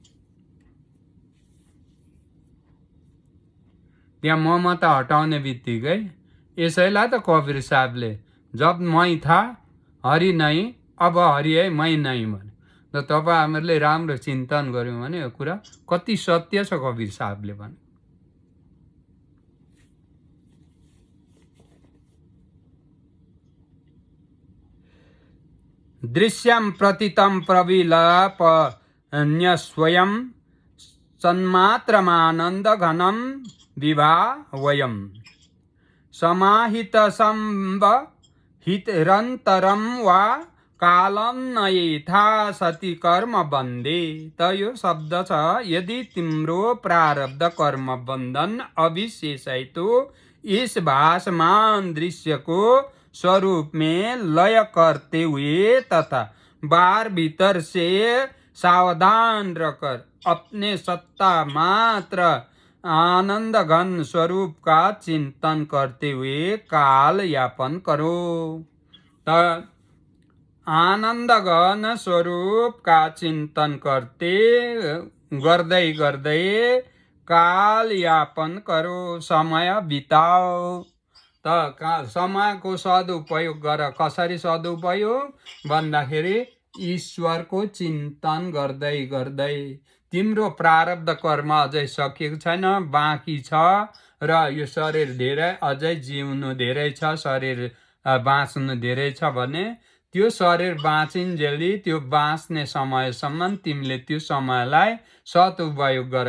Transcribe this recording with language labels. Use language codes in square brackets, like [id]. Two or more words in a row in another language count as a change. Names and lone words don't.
[ne] त्यहाँ ममता हटाउने बित्तिकै यसैलाई त कबीर साहबले [hi] जब मै था हरि नै, अब हरि है मै नै [ne] भने। त तपाईहरुले राम्रो चिन्तन गर्यौं भने यो कुरा कति सत्य छ कबीर साहबले भने। [sa] दृश्यम प्रतितम प्रविलपन्य स्वयं सन्मात्रमानन्द घनम विभा वयम समाहित संहितरन्तरम वा कालम नयथा सति कर्म बन्दे। [ne] त यो शब्द छ, यदि तिम्रो प्रारब्ध कर्म बन्धन अविशेषितो [hi] इस भासमान दृश्य को स्वरूप में लय करते हुए तथा बाहर भीतर से सावधान रहकर अपने सत्ता मात्र आनंद घन स्वरूप का चिंतन करते हुए काल यापन करो। त आनंद घन स्वरूप का चिंतन [ne] गर्दै गर्दै [hi] काल यापन करो, समय बिताओ। [ne] त समयको सदुपयोग गर। कसरी सदुपयोग भन्दाखेरि ईश्वरको चिन्तन गर्दै गर्दै। तिम्रो प्रारब्ध कर्म अझै सकिएको छैन, बाँकी छ। र यो शरीर धेरै अझै जिउनु धेरै छ, शरीर बाँच्नु धेरै छ भने त्यो शरीर बाँचिन्जेली त्यो बाँच्ने समयसम्म तिमीले त्यो समयलाई सदुपयोग गर।